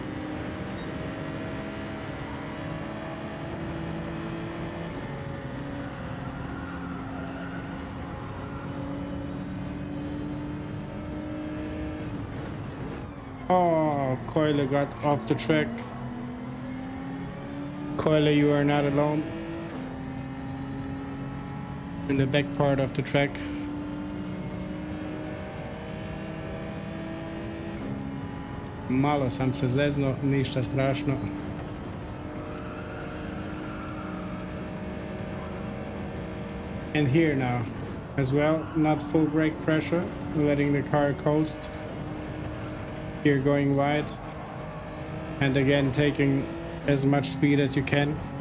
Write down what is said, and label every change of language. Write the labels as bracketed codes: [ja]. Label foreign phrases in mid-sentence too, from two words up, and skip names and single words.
[en] Oh, Coyle got off the track. Coyle, you are not alone. In the back part of the track. [hr] Malo sam se zezno, ništa strašno. [en] And here now, as well, not full brake pressure, letting the car coast. Here going wide, and again taking as much speed as you can.